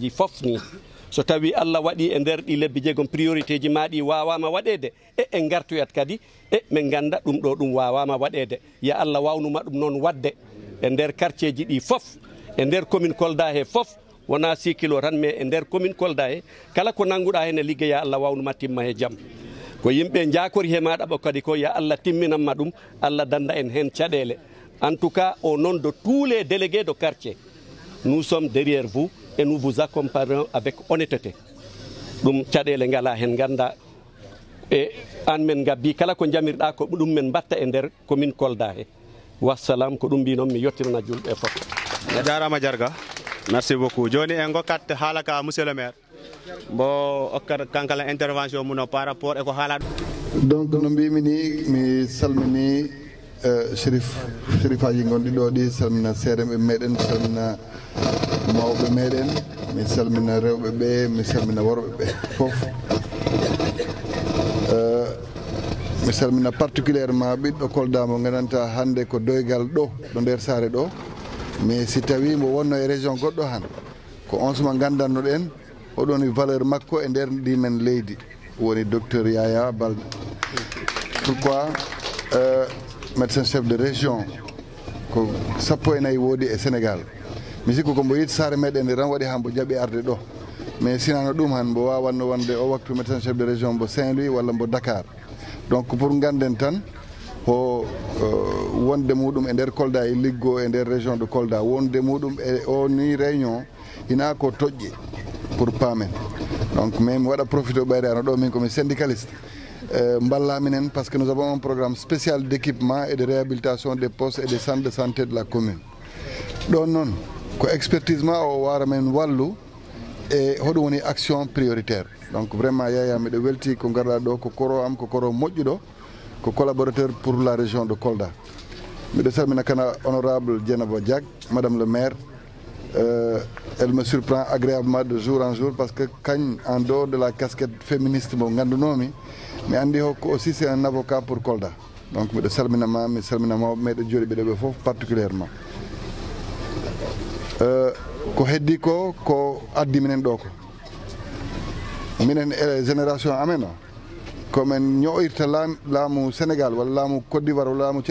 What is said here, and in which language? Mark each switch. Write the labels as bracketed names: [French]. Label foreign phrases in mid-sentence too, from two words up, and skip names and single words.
[Fula] ji fof ni so tawi Allah waɗi e nder ɗi lebbi jeegom priorité ji maɗi wawama waɗede en gartoyat kadi min ganda ɗum ɗo ɗum wawama waɗede ya Allah wawnuma ɗum noon wadde e nder quartier ji ɗi fof e nder commune Kolda he fof wona 6 kilo tan mais e nder commune Kolda he kala ko nanguɗa hen e ligguey ya Allah wawnuma timma he jaam ko yimɓe jakori he maɗa ɓo kadi ko ya Allah timminanma ɗum Allah danda en hen caɗele [French] en tout cas au nom de tous les délégués de quartier nous sommes derrière vous et nous vous accompagnons avec honnêteté [Fula] ɗum caɗele ngala hen ganda e an men gabbi kala ko jamirɗa ko ɗum men batta e nder commune Kolda he wassalam ko ɗum mbi noon mi yettirana julɓe fof a jarama Jarga [French] merci beaucoup [Fula] joni en gokkat haalaka [French] monsieur le maire [Fula] mbo okkat kankala intervention muno [French] par rapport [Fula] e ko haala donc no mbimi ni mi salmini shérifaji gonɗi ɗo ɗi salmina seeɗa ɓe meɗen salmina mawɓe meɗen mi salmina rewɓe ɓe mi salmina worɓe ɓe fof mi salmina particulièrement ɓiɗɗo Kolda mo gandanta hande ko doygal ɗo nder saare ɗo mais si tawi mo wonno e région goɗɗo han ko on suma gandannoɗen oɗon valeur makko e nder ndi men leydi woni docteur Yaya Balde. [French] Pourquoi médecin chef de région [Fula] ko 14 woodi e Sénégal mi sikku ko mbo yiɗi saare meɗen nde tan waɗi ha mbo jaɓi arde ɗo mais sinano ɗum han mbo wawanno wonde o waktu [French] médecin chef de région [Fula] mbo Saint-Louis walla mbo Dakar. Donc pour ganden tan o wonde muɗum e nder Kolda e liggo e nder région de Kolda wonde muɗum e o ni réunion ina ko toƴƴi pour paamen. [French] Donc mais [Fula] mi waɗa profité ɓayde ano ɗo min komi syndicaliste mballa minen [French] parce que nous avons un programme spécial d'équipement et de réhabilitation des postes et des centres de santé de la commune. [Fula] ɗon noon ko expertise ma o wara men wallu e hoɗum woni [French] action prioritaire. Donc vraiment [Fula] Yaya miɗo welti ko garɗa ɗo ko koro am ko koro moƴƴuɗo ko [French] collaborateur pour la région de Kolda. [Fula] Miɗo salmina kana honorable Dieynaba Diack, [French] madame le maire. Elle me surprend agréablement de jour en jour parce que kañ en dehors de la casquette féministe [Fula] mo gandunomi mi andi hokko [French] aussi c'est un avocat pour Kolda. [Fula] Donc miɗo salminama mi salmina mawɓe meɗe jooɗi ɓe ɗo ɓe fof particulièrement. Ko heddi ko addi minen ɗo ko minen e génération amen o komin ño'irta laamu Sénégal walla laamu Côte d'Ivoire walla laamu